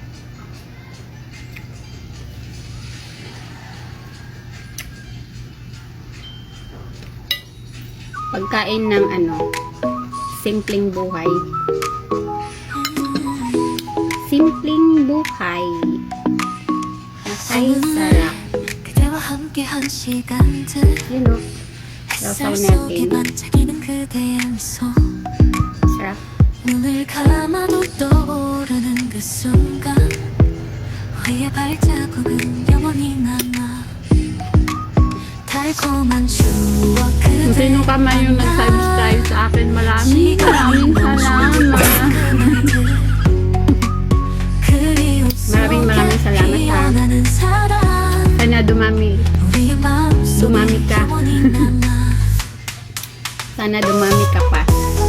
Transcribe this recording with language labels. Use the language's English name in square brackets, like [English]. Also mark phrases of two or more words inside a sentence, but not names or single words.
[Filipino] Pagkain ng simpleng buhay. Simpleng buhay. Ay, sarap. Yun o. Sasaw natin. Sarap. [Korean] 눈을 감아도 떠오르는 그 순간 우리의 발자국은 영원히 남아 달콤한 추억 [Filipino] Kung sino ka man yung nag-subscribe sa akin, maraming salamat. Maraming salamat ha. Sana dumami ka. Sana dumami ka pa.